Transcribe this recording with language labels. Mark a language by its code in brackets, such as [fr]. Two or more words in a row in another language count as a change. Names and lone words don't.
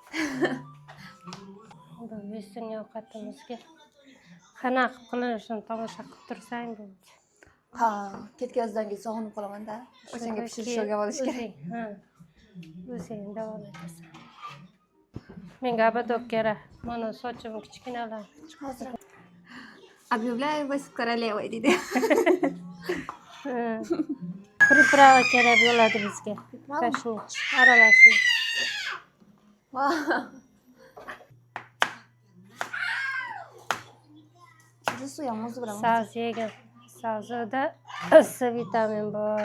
[uz] Bu yesin ovqatimizga qanaqa qilinishini tomosha qilib tursang bo'ldi. Ha, ketgandan keyin sog'inib qolaman-da. O'shanga pishirish o'rganib olish kerak. Ha. O'zing davom etasan. Menga abadok kerak. Mana sochim kichkinalar. Hozir [ru] объявляю вас королевой [uz] deydi. Priprava kerak bo'ladi bizga. Kashnich, aralashma. Jusu ham o'zi bilan. Sabz yegan. Sabzida C vitamin bor.